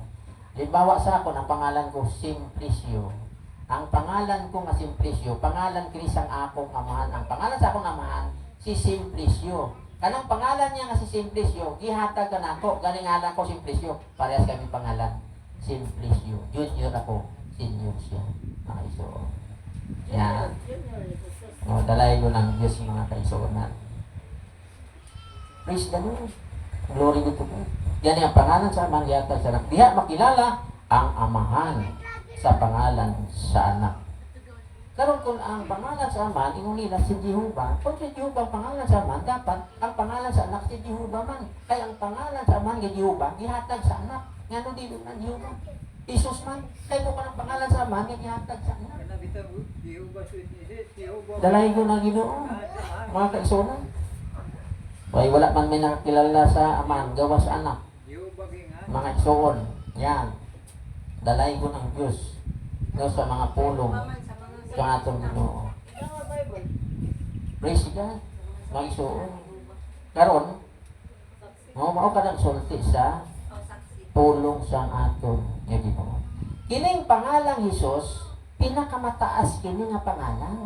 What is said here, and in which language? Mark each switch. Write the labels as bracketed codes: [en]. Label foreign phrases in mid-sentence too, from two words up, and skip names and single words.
[ceb] Halimbawa sa ako, ang pangalan ko Simplicio. Ang pangalan ko nga Simplicio, pangalan kini sang akong amahan. Ang pangalan sa akong amahan si Simplicio. Kanang pangalan niya nga si Simplicio, gihatag kanako. Gani ngalan ko Simplicio. Parehas kami pangalan. Simplicio. Junior ako, senior siya. Mga iso. Yan. O, dalay ko ng Diyos yung mga kaisunan. [en] Praise the Lord. Glory to God. [ceb] Yan ang pangalan sa Ama, gihatag sa anak. Diha makilala ang amahan sa pangalan sa anak. Karon kung ang pangalan sa Ama, ingon nila si Jehovah, kung si Jehovah ang pangalan sa Ama, dapat ang pangalan sa anak si Jehovah man. Kaya ang pangalan sa Ama nga Jehovah, gihatag sa anak. Nga no dili man Jehovah. Isus man, kaya mo ka ng pangalan sa Ama, nga gihatag sa anak. Kana bitang Jehovah Witnesses, Jehovah. Dalay ko na Ginoo, mga kaisunan. Ay, wala man may nakakilala sa Ama, gawa sa anak. Jehovah king Mga isuon, yan. Dalay ko ng Diyos. No, sa mga pulong, sa atong Ginoo. [en] Praise God. [ceb] Mga isuon. Karon, mao ka ng sulti sa pulong sa aton nga Ginoo. Kining pangalang Hesus, pinakamataas kini nga pangalan.